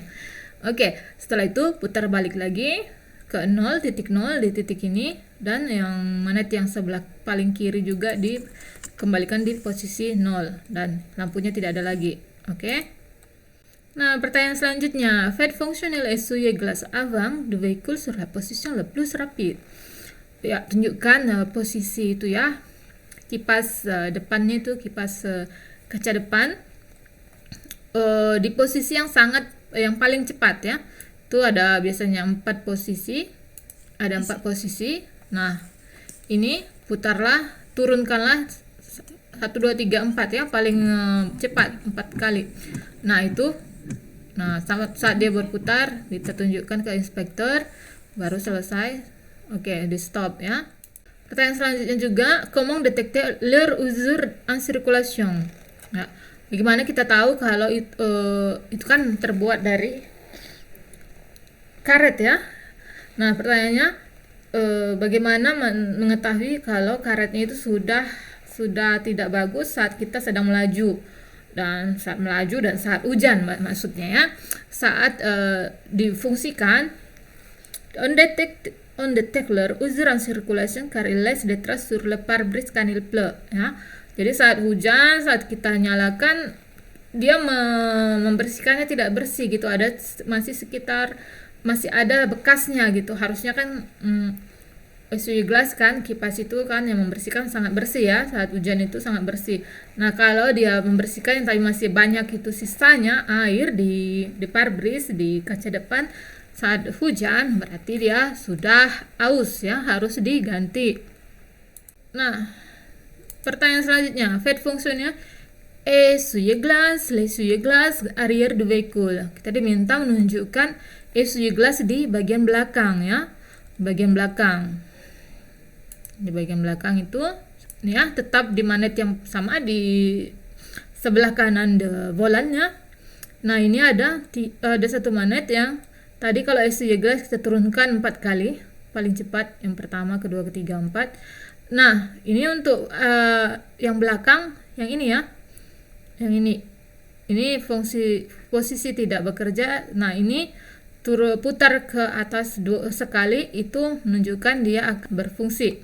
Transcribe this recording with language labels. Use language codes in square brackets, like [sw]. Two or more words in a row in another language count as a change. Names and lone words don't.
[id] Oke, setelah itu putar balik lagi ke 0, titik 0 di titik ini, dan yang magnet yang sebelah paling kiri juga dikembalikan di posisi 0 dan lampunya tidak ada lagi. Oke. Nah, pertanyaan selanjutnya, [fr] faites fonctionner l'essuie glace avant du véhicule sur la position le plus rapide. [id] Ya, tunjukkan posisi itu ya, kipas depannya itu, kipas kaca depan di posisi yang paling cepat ya. Itu ada biasanya 4 posisi, ada 4 posisi. Nah, ini putarlah, turunkanlah 1, 2, 3, 4 ya, paling cepat 4 kali. Nah, itu, nah saat dia berputar, kita tunjukkan ke inspektor baru selesai. Oke, di stop ya. Pertanyaan selanjutnya juga, [fr] comment détecter leur usure en circulation. [id] Ya, bagaimana kita tahu kalau itu kan terbuat dari karet ya. Nah, pertanyaannya bagaimana mengetahui kalau karetnya itu sudah tidak bagus saat kita sedang melaju dan saat hujan maksudnya ya. Saat difungsikan [fr] on detect leur usure en circulation car il laisse des traces sur le pare-brise quand il pleut ya. [id] Jadi saat hujan, saat kita nyalakan, dia membersihkannya tidak bersih gitu, masih ada bekasnya gitu. Harusnya kan [fr] essuie glace [id] kan, kipas itu kan yang membersihkan sangat bersih ya, saat hujan itu sangat bersih. Nah, kalau dia membersihkan tapi masih banyak itu sisanya air di pare-brise, di kaca depan saat hujan, berarti dia sudah aus ya, harus diganti. Nah, pertanyaan selanjutnya, [fr] fait fonctionner essuie-glace, l'essuie-glace arrière du véhicule. [id] Kita diminta menunjukkan essuie-glace di bagian belakang ya, bagian belakang. Di bagian belakang itu ya, tetap di manet yang sama di sebelah kanan volannya. Nah, ini ada satu manet yang tadi kalau essuie-glace kita turunkan 4 kali, paling cepat yang pertama, kedua, ketiga, 4. Nah, ini untuk yang belakang, yang ini ya, yang ini posisi tidak bekerja. Nah, ini putar ke atas sekali, itu menunjukkan dia akan berfungsi.